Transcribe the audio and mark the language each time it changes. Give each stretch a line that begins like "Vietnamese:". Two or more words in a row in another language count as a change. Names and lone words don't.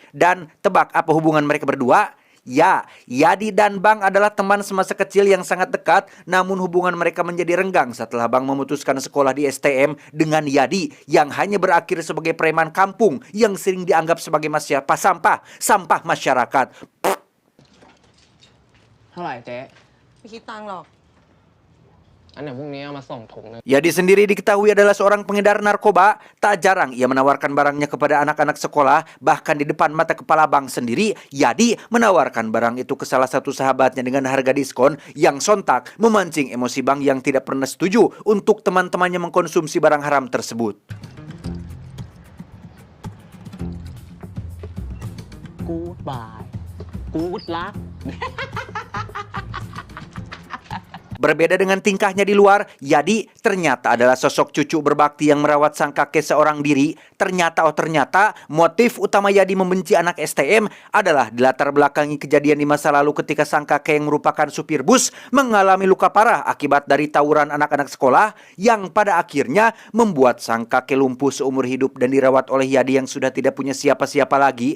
Indonesian: Dan tebak apa hubungan mereka berdua? Ya, Yadi dan Bang adalah teman semasa kecil yang sangat dekat. Namun hubungan mereka menjadi renggang setelah Bang memutuskan sekolah di STM dengan Yadi yang hanya berakhir sebagai preman kampung yang sering dianggap sebagai sampah masyarakat.
Thai: เท่าไหร่เจ๊ ไม่คิดตังค์หรอก อันเดี๋ยวพรุ่งนี้เอามาส่งถุงนึง
Indonesian: Yadi sendiri diketahui adalah seorang pengedar narkoba. Tak jarang ia menawarkan barangnya kepada anak-anak sekolah. Bahkan di depan mata kepala Bang sendiri, Yadi menawarkan barang itu ke salah satu sahabatnya dengan harga diskon yang sontak memancing emosi Bang yang tidak pernah setuju untuk teman-temannya mengkonsumsi barang haram tersebut.
English: Goodbye Good luck
Indonesian: Berbeda dengan tingkahnya di luar, Yadi ternyata adalah sosok cucu berbakti yang merawat sang kakek seorang diri. Ternyata motif utama Yadi membenci anak STM adalah dilatar belakangi kejadian di masa lalu ketika sang kakek yang merupakan supir bus mengalami luka parah akibat dari tawuran anak-anak sekolah yang pada akhirnya membuat sang kakek lumpuh seumur hidup dan dirawat oleh Yadi yang sudah tidak punya siapa-siapa lagi.